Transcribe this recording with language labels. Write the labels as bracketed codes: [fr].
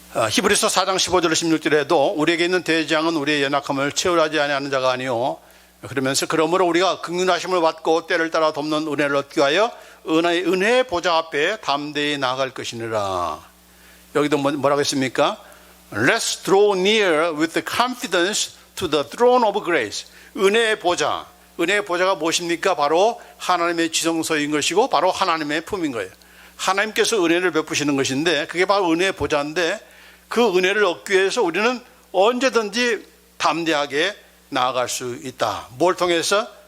[ko] 히브리서 4장 15절 16절에도 우리에게 있는 대장은 우리의 연약함을 채울하지 아니하는 자가 아니요, 그러면서 그러므로 우리가 긍휼하심을 받고 때를 따라 돕는 은혜를 얻기 위하여 은혜의 보좌 앞에 담대히 나아갈 것이니라. 여기도 뭐라고 했습니까? [en] Let's draw near with confidence to the throne of grace. [ko] 은혜의 보좌. 은혜의 보좌가 무엇입니까? 바로 하나님의 지성소인 것이고 바로 하나님의 품인 거예요. 하나님께서 은혜를 베푸시는 것인데 그게 바로 은혜의 보좌인데 그 은혜를 얻기 위해서 우리는 언제든지 담대하게 나아갈 수 있다. 뭘 통해서?